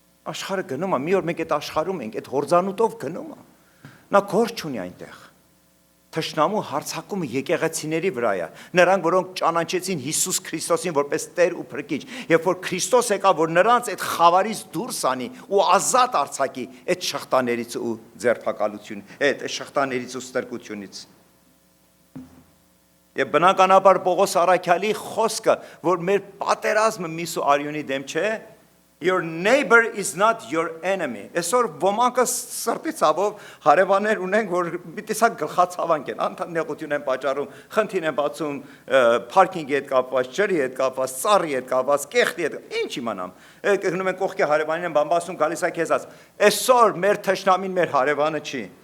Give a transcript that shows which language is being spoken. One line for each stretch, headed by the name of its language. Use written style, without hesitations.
Armenian: Աշխարհը գնում է, մի օր մենք այդ աշխարհում ենք, այդ հորձանուտով գնում է։ Նա գործ չունի այնտեղ։ Թշնամու հարձակումը եկեղեցիների վրա է, նրանք, որոնք ճանաչեցին Հիսուս Քրիստոսին որպես Տեր ու Փրկիչ, երբ որ Քրիստոս եկավ, որ նրանց այդ խավարից դուրս անի ու ազատ արձակի այդ շղթաներից ու ձերբակալություն, այդ շղթաներից ու ստրկությունից։ Եվ բնականաբար Պողոս առաքյալի խոսքը, որ մեր պատերազմը միս ու արյունի դեմ չէ,
English: Your neighbor is not your enemy.
Armenian: Այսօր ոմանքը սրտի ցավով հարևաններ ունենք, որ պիտի գլխացավանք են, անտանեղություն են պատճառում, խնդիր են բացում, parking-ի հետ կապված, ջրի հետ կապված, ծառի հետ կապված, կեղտի հետ, ինչ իմանամ։ Գնում են կողքի հարևանին են բամբասում, գալիս է քեզ ասում։ Այսօր մեր թշնամին մեր հարևանը չի։